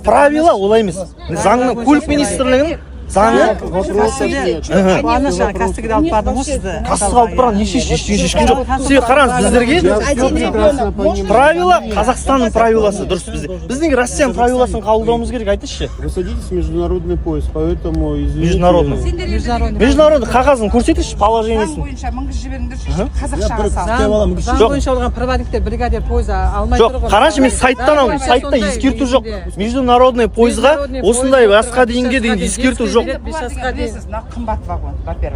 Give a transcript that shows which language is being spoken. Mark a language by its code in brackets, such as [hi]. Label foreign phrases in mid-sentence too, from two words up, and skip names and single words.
[kk] Правила олай емес. Заңның көлік министрлігінің заңы кассаға алып бардым ғой сізді. Кассаға алып барған ештеңе шешкен жоқ. Себебі қараңыз, біздерге правила Қазақстанның правиласы дұрыс бізде. Біз неге Россияның правиласын қабылдауымыз керек, айтыңызшы. [ru] Вы садитесь в международный поезд, поэтому извините. [kk] Международный қағазын көрсетіңізші, положениесін. бойынша мінгізіп жіберіңдерші, қазақшаға салып. Заң бойынша алған проводниктер бригадир пойызы алмай тұр ғой. Жоқ, қараңызшы, мен сайттан алдым, сайтта ескерту жоқ. Международный пойызға осындай жасқа дейінге деген ескерту жоқ. 5 жасқа дейін. Мына қымбат вагон, во-первых.